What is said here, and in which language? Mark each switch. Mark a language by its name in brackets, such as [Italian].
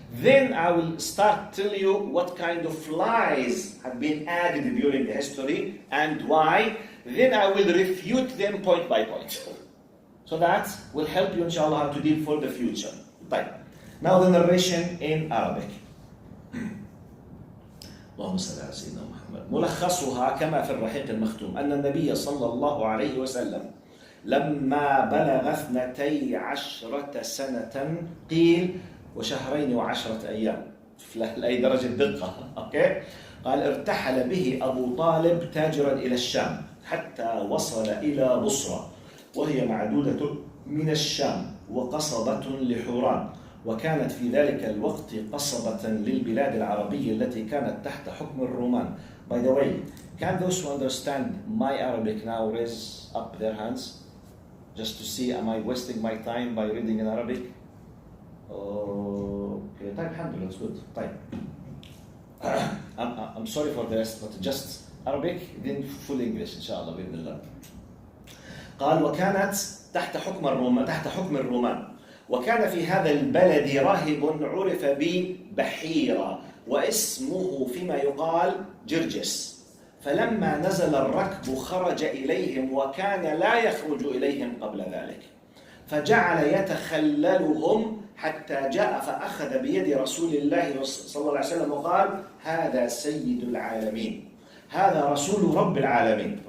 [English] Then I will start tell you what kind of lies have been added during the history and why. Then I will refute them point by point. So that will help you, inshallah, how to deal for the future. Right. Now the narration in Arabic. [Arabic] اللهم صل على سيدنا محمد. ملخصها كما في الرحيق المختوم أن النبي صلى الله عليه وسلم لما بلغ 12 سنة قيل وشهرين و10 أيام، لأي درجة دقة، أوكي؟ قال ارتحل به أبو طالب تاجرا إلى الشام حتى وصل إلى بصرة وهي معدودة من الشام وقصبة لحوران، وكانت في ذلك الوقت قصبة للبلاد العربية التي كانت تحت حكم الرومان، [English] By the way, can those who understand my Arabic now raise up their hands? Just to see, am I wasting my time by reading in Arabic? Okay, [Arabic] طيب الحمد لله, [English] it's good. [Arabic] طيب. [English] I'm sorry for the rest, but just Arabic, then full English [Arabic] إن شاء الله بإذن الله. قال وكانت تحت حكم الرومان وكان في هذا البلد راهب عرف ببحيرة واسمه فيما يقال جرجس فلما نزل الركب خرج إليهم وكان لا يخرج إليهم قبل ذلك فجعل يتخللهم حتى جاء فأخذ بيد رسول الله صلى الله عليه وسلم وقال هذا سيد العالمين هذا رسول رب العالمين.